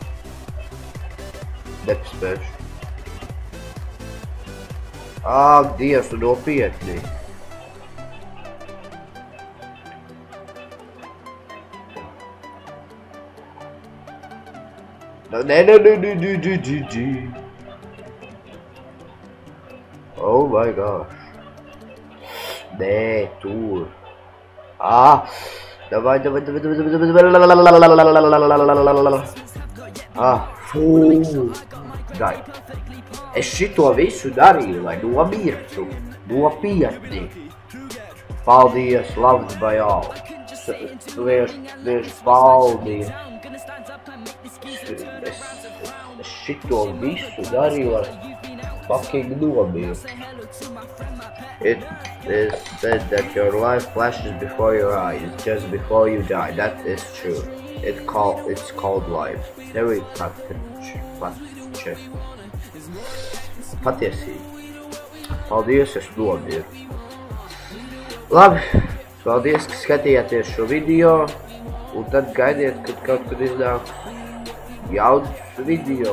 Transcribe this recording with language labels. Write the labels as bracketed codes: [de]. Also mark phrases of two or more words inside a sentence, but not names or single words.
[lv] Nepaspēšu. Dievs, tu nopietni. Nē. [en] Oh my gosh. [lv] Nē, tur. Davai. Gai. Es šito visu darīju, lai nomirtu. Nopietni. Paldies, [en] loved by all. [lv] Paldies. Es šito visu darīju, lai fucking nomīru. [en] It is said that your life flashes before your eyes, just before you die. That is true. It's called life. [lv] Tev ir patiesība. Paldies, es nomīru. Labi, paldies, ka skatījāties šo video. Un tad gaidiet, kad kaut kad iznāk jauns video.